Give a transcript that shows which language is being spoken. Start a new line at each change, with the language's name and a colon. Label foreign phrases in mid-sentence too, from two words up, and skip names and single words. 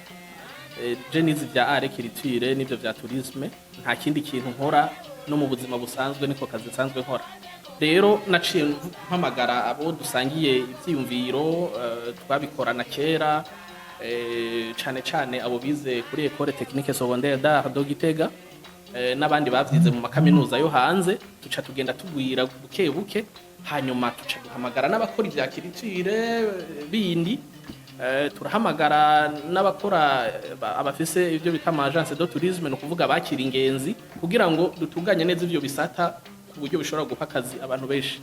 Rundi: Je nizi vya
French: art écriture
Rundi: n'ivyo vya tourisme, nta kindi kintu nkora no mu buzima busanzwe niko kazi sanzwe nkora. Rero naciye mpamagara abo dusangiye ivyiyumviro, twabikorana kera, cane abo bize kuri école technique secondaire d'art do Gitega, n'abandi bavyize mu makaminuza yo hanze. Tuca tugenda tugwira buke buke, hanyuma tuca duhamagara n'abakora ivya culture bindi, turahamagara n'abakora abafise ivyo bita
French: agence de tourisme,
Rundi: no kuvuga bakira ingenzi, kugira ngo dutunganye neza ivyo bisata ku buryo bishobora guha akazi abantu benshi.